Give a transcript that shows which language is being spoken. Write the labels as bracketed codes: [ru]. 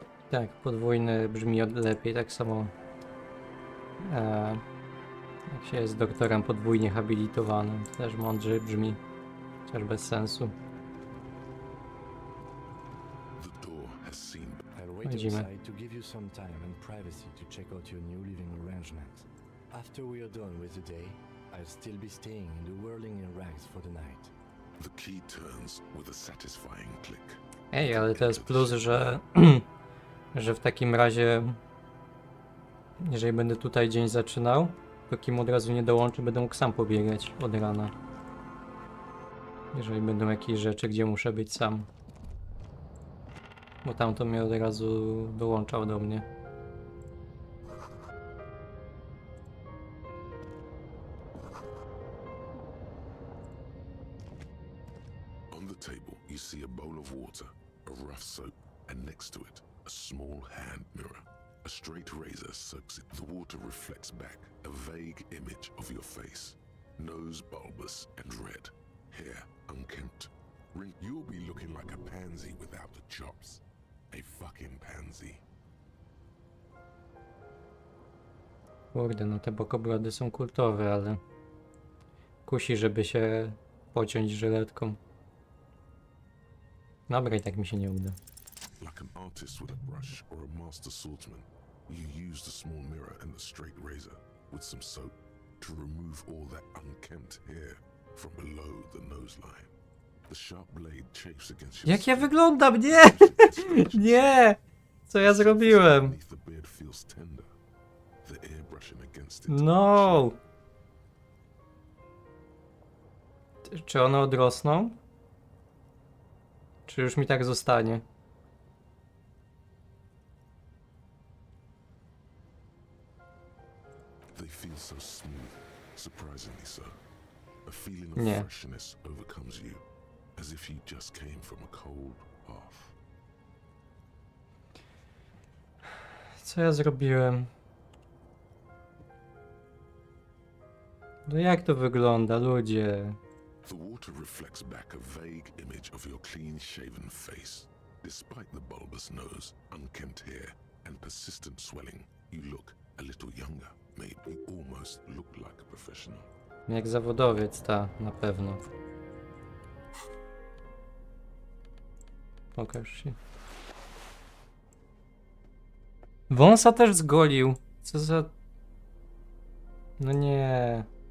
[pl] Tak, podwójny brzmi lepiej, tak samo jak się jest doktorem podwójnie habilitowanym, to też mądrzej brzmi, chociaż bez sensu. [en] The door has seen... I wait [pl] Chodzimy. [en] outside to give you some time and privacy to check out your new living arrangement. After we are done with the day, I'll still be staying in the whirling in rags for the night. The key turns with a satisfying click. [pl] Ej, ale to jest plus, że że w takim razie, jeżeli będę tutaj dzień zaczynał, to kim od razu nie dołączy, będę mógł sam pobiegać od rana. Jeżeli będą jakieś rzeczy, gdzie muszę być sam. Bo tamto mnie od razu dołączał do mnie. [en] On the table, you see a bowl of water, a rough soap, and next to it, a small hand mirror. A straight razor soaks it. The water reflects back a vague image of your face. Nose bulbous and red. Hair unkempt. You'll be looking like a pansy without the chops. A fucking pansy. [pl] Kurde, no te bokobrody są kultowe, ale kusi, żeby się pociąć żyletką. Dobra, i tak mi się nie uda. [en] Like an artist with a brush or a master swordsman, you use the small mirror and the straight razor with some soap to remove all that unkempt hair from below the nose line. The sharp blade chafes against your [pl] Jak ja [en] skin. [pl] wyglądam? Nie! Nie! Co ja zrobiłem? [en] Beneath the beard feels tender. The air brushing against it. No! [pl] Czy one odrosną? Czy już mi tak zostanie? [en] They feel so smooth, surprisingly so. A feeling of [pl] Nie. [en] freshness overcomes you, as if you just came from a cold bath. [pl] Co ja zrobiłem? No jak to wygląda, ludzie? [en] The water reflects back a vague image of your clean-shaven face. Despite the bulbous nose, unkempt hair, and persistent swelling, you look a little younger. Maybe you almost look like a professional. [pl] Jak zawodowiec, ta, na pewno. Pokaż się. Wąsa też zgolił. Co za... No nie.